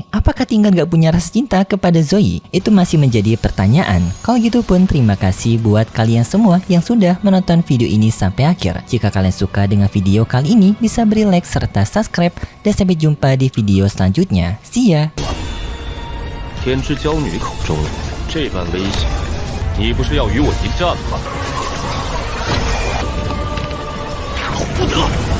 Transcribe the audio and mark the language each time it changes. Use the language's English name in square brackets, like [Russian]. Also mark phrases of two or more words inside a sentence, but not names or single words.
[Indonesian] Apakah Ting Er gak punya rasa cinta kepada Zoe? Itu masih menjadi pertanyaan. Kalau gitu pun terima kasih buat kalian semua yang sudah menonton video ini sampai akhir. Jika kalian suka dengan video kali ini bisa beri like serta subscribe dan sampai jumpa di video selanjutnya. [English] See ya. [Chinese] 天之娇女口中这般危险，你不是要与我一战吗？不得！